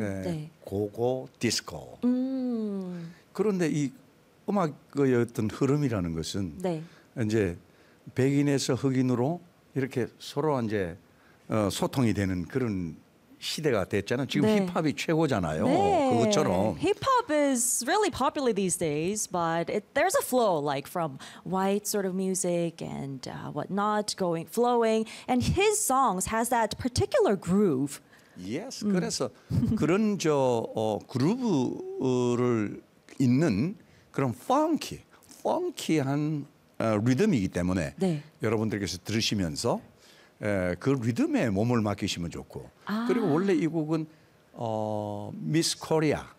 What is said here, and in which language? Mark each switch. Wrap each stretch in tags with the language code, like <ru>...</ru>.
<ko>네. 고고 디스코. 그런데 이 음악의 어떤 흐름이라는 것은 네. 이제 백인에서 흑인으로 이렇게 서로 이제 소통이 되는 그런 시대가 됐잖아요. 지금 네. 힙합이 최고잖아요. 네. 그것처럼.</ko> <en>Hip-hop is really popular these days, but there's a flow like from white sort of music and whatnot going flowing. And his songs has that particular groove. Yes.</en> <ko>그래서 그런 저 그루브를 있는 그런 펑키한 리듬이기 때문에 네. 여러분들께서 들으시면서. 예, 그 리듬에 몸을 맡기시면 좋고 그리고 원래 이 곡은 미스 코리아</ko>